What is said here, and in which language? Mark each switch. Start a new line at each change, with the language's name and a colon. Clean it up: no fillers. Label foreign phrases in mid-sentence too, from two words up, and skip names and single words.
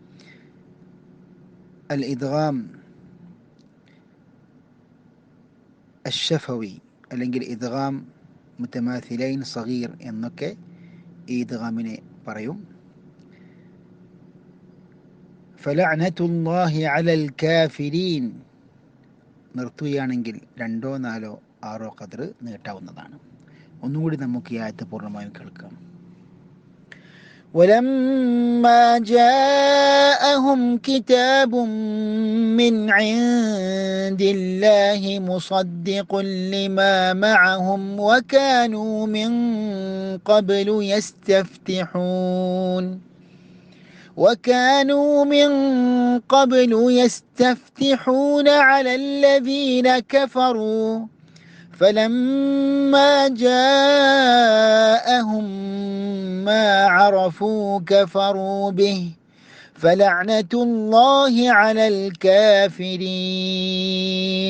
Arabic: الإدغام الشفوي
Malayalam: അല്ലെങ്കിൽ
Arabic: إدغام متماثلين صغير
Malayalam: എന്നൊക്കെ ഈ ഇദ്ഗാമിനെ പറയും.
Arabic: فلعنة الله على الكافرين,
Malayalam: നിർത്തുകയാണെങ്കിൽ 2 4 6 ഖദർ നീട്ടാവുന്നതാണ്. ഒന്നുകൂടി നമുക്ക് ഈ ആയത്ത് പൂർണ്ണമായും കേൾക്കാം.
Arabic: ولما جاءهم كتاب من عند الله مصدق لما معهم وكانوا من قبل يستفتحون على الذين كفروا فلما جاءهم ما عرفوا كفروا به فلعنة الله على الكافرين.